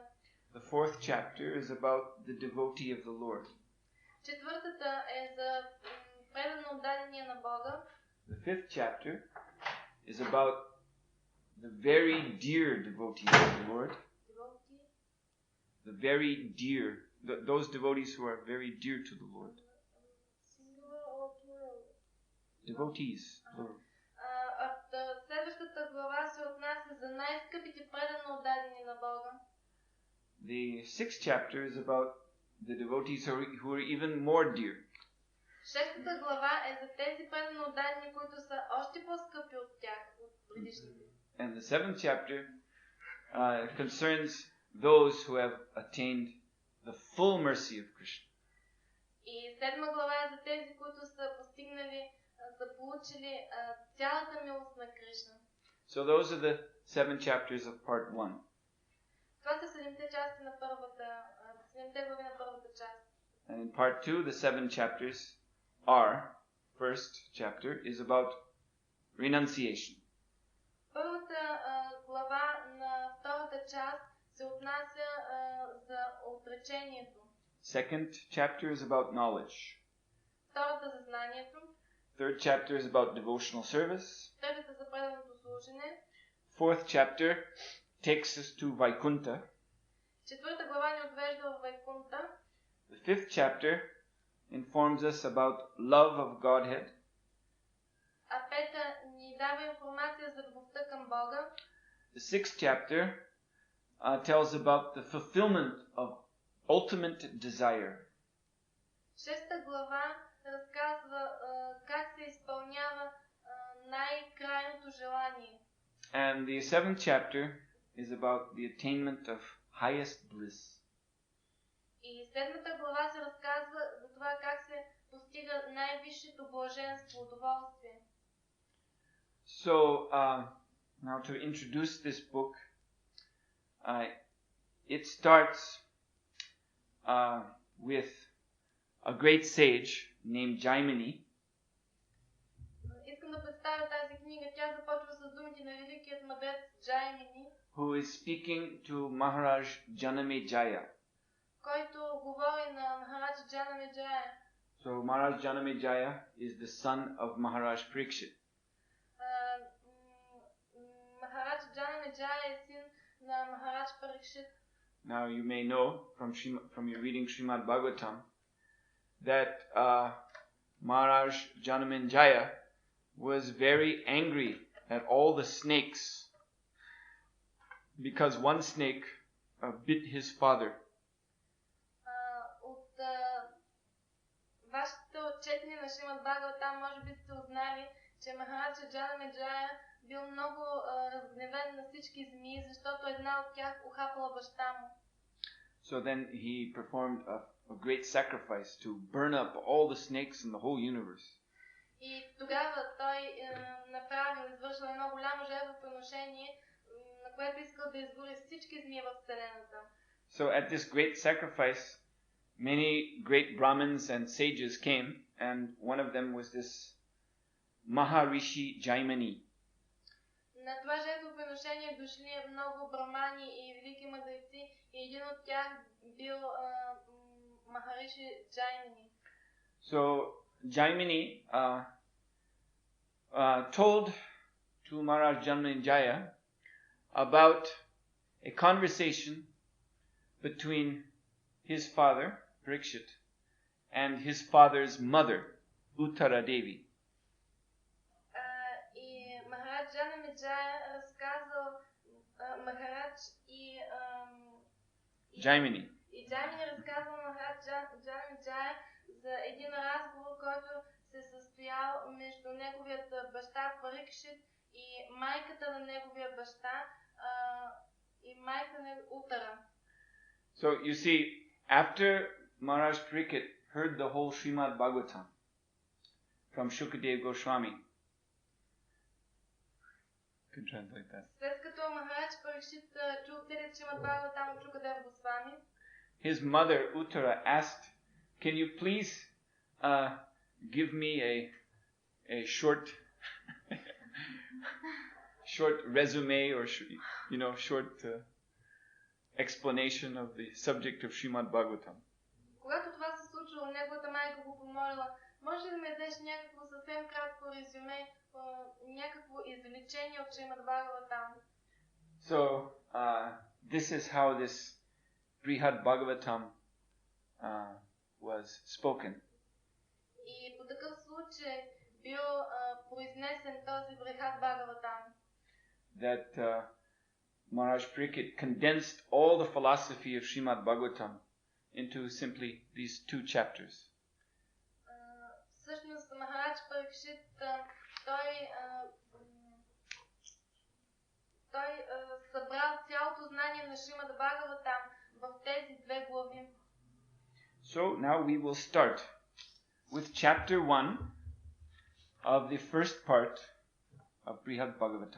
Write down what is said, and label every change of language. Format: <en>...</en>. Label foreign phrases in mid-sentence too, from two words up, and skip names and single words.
<en>The fourth chapter is about the devotee of the Lord.</en> <bg>Четвъртата е за предано отдадения на Бога.</bg> <en>The fifth chapter is about the very dear devotees of the Lord. The very dear, those devotees who are very dear to the Lord. Devotees, plural.</en> <bg>Следващата глава се отнася за най-скъпите предано отдадени на Бога.</bg> <en>The sixth chapter is about the devotees who are even more dear.</en> <bg>Шестата глава е за тези предано отдадени, които са още по-скъпи от тях, от предишните.</bg> <en>And the seventh chapter concerns those who have attained the full mercy of Krishna.</en> <bg>И седма глава е за тези, които са постигнали, са получили цялата милост на Кришна.</bg> <en>So those are the 7 chapters of part 1.</en> <bg>Това са 7-те части на първата, 7-те глави на първата част.</bg> <en>And in part 2, the 7 chapters are, first chapter is about renunciation.</en> <bg>Първата глава на втората част се отнася за отречението.</bg> <en>Second chapter is about knowledge.</en> <bg>Втората за знанието.</bg> <en>Third chapter is about devotional service.</en> <bg>Третата за преданото служене.</bg> <en>Fourth chapter takes us to Vaikuntha.</en> <bg>Четвърта глава ни отвежда в Вайкунта.</bg> <en>The fifth chapter informs us about love of Godhead.</en> <bg>А пета ни дава информация за любовта към Бога.</bg> <en>The sixth chapter tells about the fulfillment of ultimate desire.</en> <bg>Шеста глава разказва как се изпълнява най-крайното желание.</bg> <en>And the seventh chapter is about the attainment of highest bliss.</en> <bg>И седмата глава се разказва за това как се постига най-висшето блаженство, удоволствие.</bg> <en>So, now to introduce this book, it starts with a great sage named Jaimini.</en> <bg>Искам да представя тази книга, тя започва с думите на великият мъдрец Джаймини,</bg> <en>who is speaking to Maharaj Janamejaya.</en> <bg>който говори на Махараджа Джанамеджая.</bg> <en>So Maharaj Janamejaya is the son of Maharaj Parikshit.</en> <bg>Махараджа Джанамеджая е син на Махарадж Парикшит.</bg> <en>Now you may know from your reading Srimad Bhagavatam that Maharaj Janamejaya was very angry at all the snakes because one snake bit his father.</en> <bg>От вашето четене на Шримад Бхагаватам може би сте узнали, че Махараджа Джанамеджая бил много разгневен на всички змии, защото една от тях ухапала баща му.</bg> <en>So then he performed a great sacrifice to burn up all the snakes in the whole universe.</en> <bg>И тогава той извършил едно голямо жертвоприношение, на което искал да изгори всички змии в вселената.</bg> <en>So at this great sacrifice, many great Brahmins and sages came, and one of them was this Maharishi Jaimini.</en> <bg>На това жертвоприношение дошли много брамани и велики мъдреци, и един от тях бил Махариши Джаймини.</bg> <en>So Jaimini told to Maharaj Janamejaya about a conversation between his father, Parikshit, and his father's mother, Uttara Devi.</en> <bg>И Махарадж Джанамеджая разказал Махарадж и Jaimini. И Джаймини разказал на Махарадж Джанамеджая за един разговор, който се състоял между неговият баща Парикшит и майката на неговия баща и майка на Утара.</bg> <en>So you see, after Maharaj Parikshit heard the whole Srimad Bhagavatam from Shukadeva Goswami, could translate that.</en> <bg>След като Махарадж Парикшит чул целият Шримад Бхагаватам от Шукадева Госвами,</bg> <en>his mother Uttara asked, "Can you please give me a short resume or short explanation of the subject of Srimad Bhagavatam?"</en> <bg>Когато това се случило, неговата майка го помолила, може ли да ми дадеш някакво съвсем кратко резюме, някакво извлечение от Шримад Бхагаватам?</bg> <en>So this is how this Brihad Bhagavatam was spoken.</en> <bg>И по такъв случай бил произнесен този Брихат Бхагаватам.</bg> <en>That Maharaj Parikshit condensed all the philosophy of Srimad Bhagavatam into simply these two chapters.</en> <bg>Всъщност Махарадж Парикшит той събрал цялото знание на Шримад Бхагаватам в тези две глави.</bg> <en>So now we will start with chapter 1 of the first part of Brihad Bhagavatam.</en>